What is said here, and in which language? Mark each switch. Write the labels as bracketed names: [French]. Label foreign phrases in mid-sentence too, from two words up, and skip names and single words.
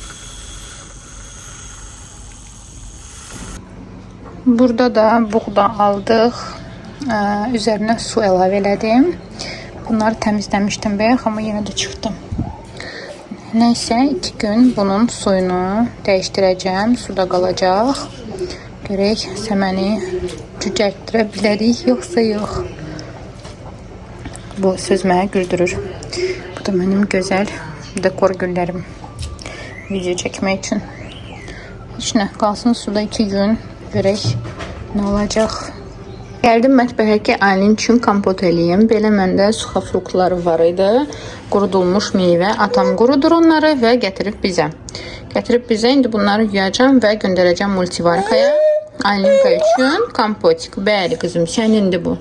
[Turkish] Burada da buğda aldık. [Azerbaijani] Üzerine su əlavə elədim. Bunları təmizləmişdim bayaq, [Turkish] ama yine de [Azerbaijani] çıxdım. [Turkish] Neyse 2 gün bunun suyunu değiştireceğim. [Azerbaijani] Suda qalacaq. Görək səməni cücərtdirə bilərik, yoxsa yox. Bu söz mənə güldürür. [Turkish] Bu da benim güzel dekor güllerim. Video çekmek için. Hiç ne kalsın suda 2 gün. Görək ne olacak. [Azerbaijani] Geldim mətbəxə ki, Aylin üçün kompot eləyim. Belə məndə suxa fruktları var idi. Qurudulmuş meyvə. Atam qurudur onları və gətirib bizə. İndi bunları yuyacağım və göndərəcəm multivarkaya. Aylinka üçün kompotik. Bəli qızım, sənindir bu.